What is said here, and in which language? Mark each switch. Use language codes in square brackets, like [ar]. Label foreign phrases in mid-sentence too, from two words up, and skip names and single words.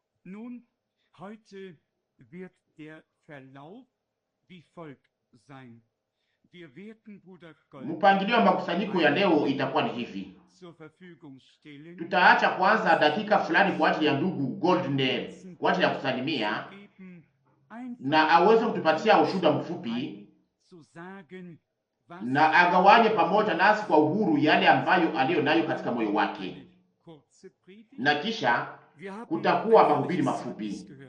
[de] Nun, heute wird der Verlauf wie folgt sein. Wir werden Bruder [sw] Mpangilio wa makusanyiko ya leo itakuwa ni hivi: [de] zur Verfügung stellen. [sw] tutaacha kwanza dakika fulani kwa ajili ya ndugu Goldner kwa ajili ya kusalimia na aweze kutupatia ushuhuda mfupi na agawanye pamoja nasi kwa uhuru yale ambayo aliyo nayo katika moyo wake, na kisha kutakuwa mahubiri mafupi.